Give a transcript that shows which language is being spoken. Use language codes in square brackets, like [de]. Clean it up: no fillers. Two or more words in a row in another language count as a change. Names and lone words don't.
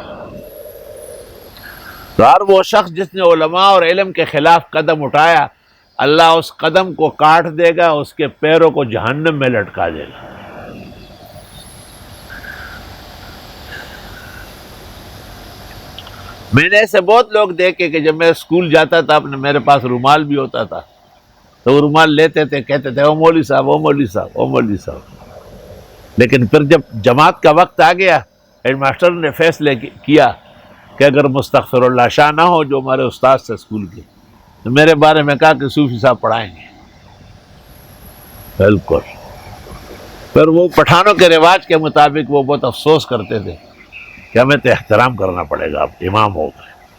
[ur] تو ہر وہ شخص جس نے علماء اور علم کے خلاف قدم اٹھایا، اللہ اس قدم کو کاٹ دے گا، اس کے پیروں کو جہنم میں لٹکا دے گا۔ میں نے ایسے بہت لوگ دیکھے کہ جب میں اسکول جاتا تھا، میرے پاس رومال بھی ہوتا تھا، تو وہ رومال لیتے تھے، کہتے تھے او مولوی صاحب، او مولوی صاحب، او مولوی صاحب۔ لیکن پھر جب جماعت کا وقت آ گیا، ہیڈ ماسٹر نے فیصلے کیا کہ اگر مستغفر اللہ شاہ نہ ہو جو ہمارے استاد سے اسکول کے، تو میرے بارے میں کہا کہ صوفی صاحب پڑھائیں گے۔ بالکل۔ پھر وہ پٹھانوں کے رواج کے مطابق وہ بہت افسوس کرتے تھے کہ ہمیں تو احترام کرنا پڑے گا، اب امام ہو گئے۔